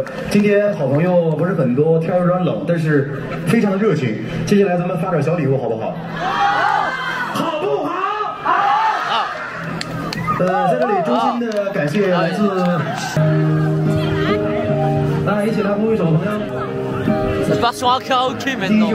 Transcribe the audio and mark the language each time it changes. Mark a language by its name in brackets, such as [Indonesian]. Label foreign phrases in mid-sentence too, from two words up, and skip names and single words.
[Chinese] 今天好朋友不是很多，天有点冷，但是非常的热情。接下来咱们发点小礼物好不好？好不好？好。在这里衷心的感谢来自，大家一起来挥挥手，朋友。 [French] Ça part sur un karaoké [Chinese] 第一 [French] maintenant.